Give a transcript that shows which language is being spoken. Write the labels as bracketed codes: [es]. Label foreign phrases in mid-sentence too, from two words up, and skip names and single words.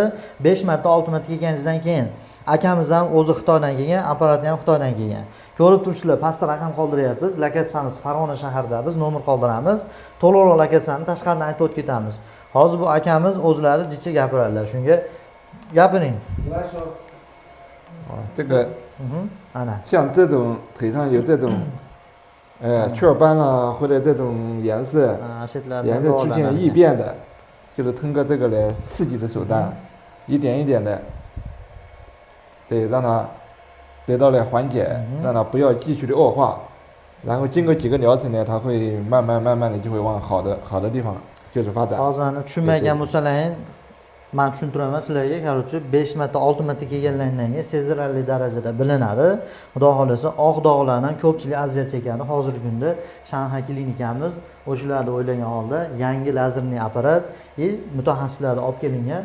[uz] 5 marta, 6 marta kelganingizdan keyin akamiz ham o'zi Xitoydan kelgan, apparatni ham Xitoydan kelgan. Ko'rib turibsizlar, pastda raqam qoldiryapmiz. Lokatsiyamiz Farg'ona shahrida, biz nomer qoldiramiz. To'liqroq lokatsiyani tashqaridan aytib o'tib ketamiz. Hozir bu akamiz o'zlari jicha gapiradilar. Shunga gapiring. [zh] 这个 [uz] Ana. [zh] 像这种腿上有这种雀斑啦，或者这种颜色出现异变的，就是通过这个来刺激的手段，一点一点的，对，让它得到了缓解，让它不要继续的恶化，然后经过几个疗程呢，它会慢慢的就会往好的地方就是发展。 [uz] Hozirni tushunmagan bo'lsalaring, men tushuntiraman sizlarga. Короче, 5 marta, 6 marta kelganlardan keyin sezilarli darajada bilinadi. Xudo xolasa, oq dog'lardan ko'pchilik aziyat chekadi. Hozirgi kunda Shanxay klinikamiz o'shalarni o'ylagan holda yangi lazerli apparat mutaxassislardan olib kelingan.